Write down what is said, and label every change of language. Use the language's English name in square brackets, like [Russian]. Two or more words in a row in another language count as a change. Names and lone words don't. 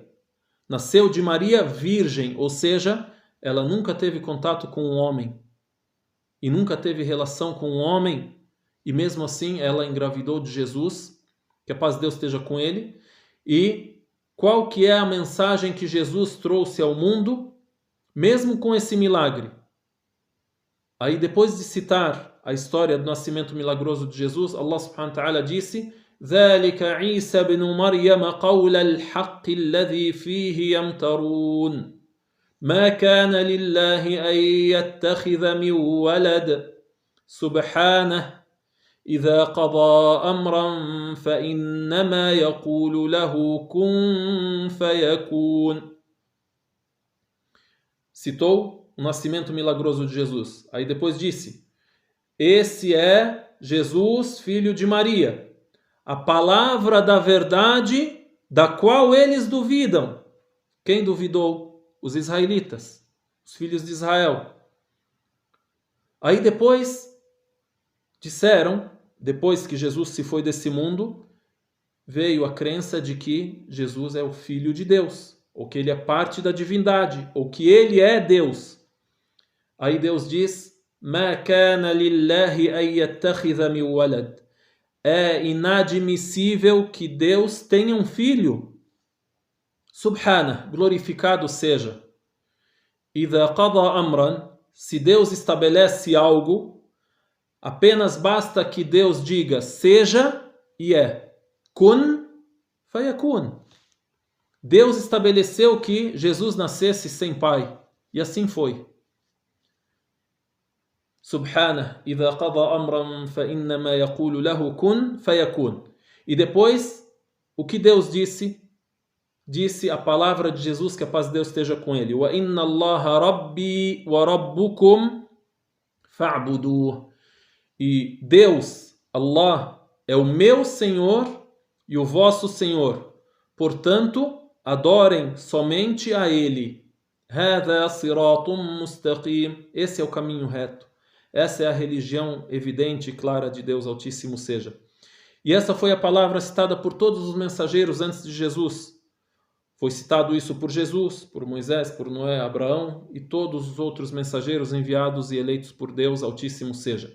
[Portuguese] Nasceu de Maria virgem, ou seja, ela nunca teve contato com um homem e nunca teve relação com um homem, e mesmo assim ela engravidou de Jesus, que a paz de Deus esteja com ele. E qual que é a mensagem que Jesus trouxe ao mundo, mesmo com esse milagre? Aí depois de citar a história do nascimento milagroso de Jesus, [Arabic] الله سبحانه وتعالى disse: ذَلِكَ عِيسَى بْنُ مَرْيَمَ قَوْلَ الْحَقِّ الَّذِي فِيهِ يَمْتَرُونَ مَا كَانَ لِلَّهِ أَن يَتَّخِذَ مِن وَلَدٍ سُبْحَانَهُ إِذَا قَضَى أَمْرًا فَإِنَّمَا يَقُولُ لَهُ كُن فَيَكُونُ. [Portuguese] Citou o nascimento milagroso de Jesus. Aí depois disse: esse é Jesus, filho de Maria, a palavra da verdade da qual eles duvidam. Quem duvidou? Os israelitas, os filhos de Israel. Aí depois disseram, depois que Jesus se foi desse mundo, veio a crença de que Jesus é o Filho de Deus, ou que ele é parte da divindade, ou que ele é Deus. Aí Deus diz: [Arabic] مَا كَانَ لِلَّهِ أَن يَتَّخِذَ مِن وَلَدٍ. [Portuguese] É inadmissível que Deus tenha um filho. Subhana, glorificado seja. [Arabic] إِذَا قَضَى أَمْرًا. [Portuguese] Se Deus estabelece algo, apenas basta que Deus diga seja e é. [Arabic] كن فيكون. [Portuguese] Deus estabeleceu que Jesus nascesse sem pai, e assim foi. [Arabic] سبحانه إذا قضى أمرا فإنما يقول له كن فيكون. [Portuguese] E depois, o que Deus disse? Disse a palavra de Jesus, que a paz de Deus esteja com ele. [Arabic] وإن الله ربي وربكم فاعبدوه. [Portuguese] E Deus, Allah, é o meu Senhor e o vosso Senhor. Portanto, adorem somente a Ele. [Arabic] هذا صراط مستقيم. [Portuguese] Esse é o caminho reto. Essa é a religião evidente e clara de Deus Altíssimo seja. E essa foi a palavra citada por todos os mensageiros antes de Jesus. Foi citado isso por Jesus, por Moisés, por Noé, Abraão e todos os outros mensageiros enviados e eleitos por Deus Altíssimo seja.